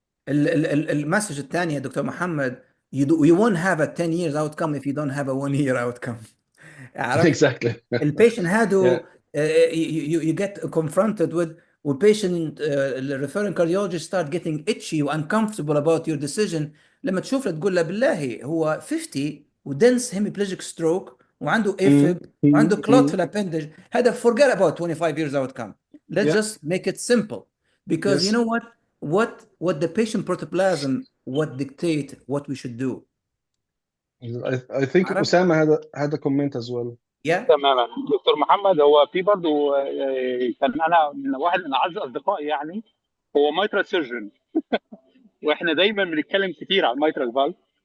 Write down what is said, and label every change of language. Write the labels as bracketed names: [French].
[Arabic] المسج الثانية يا دكتور محمد, [English] you won't have a 10 years outcome if you don't have a 1 year outcome. [Arabic] عرفت؟ [English] Exactly. [Arabic] البيشنت هادو [English] Yeah. you get confronted with والبيشنت the referring cardiologist start getting itchy و uncomfortable about your decision. [Arabic] لما تشوف له تقول له بالله هو 50 ودنس [English] hemiplegic stroke [Arabic] وعنده AFib وعنده clot في الابندج, هذا [English] forget about 25 years outcome. Let's just make it simple, because you know what the patient protoplasm what dictate what we should do. I think Osama had a comment as well. Yeah. [Arabic] تماما دكتور محمد, هو في برضه كان انا من واحد من اعز اصدقائي, يعني هو مايترال سيرجن واحنا دايما بنتكلم كتير عن المايترال فالف.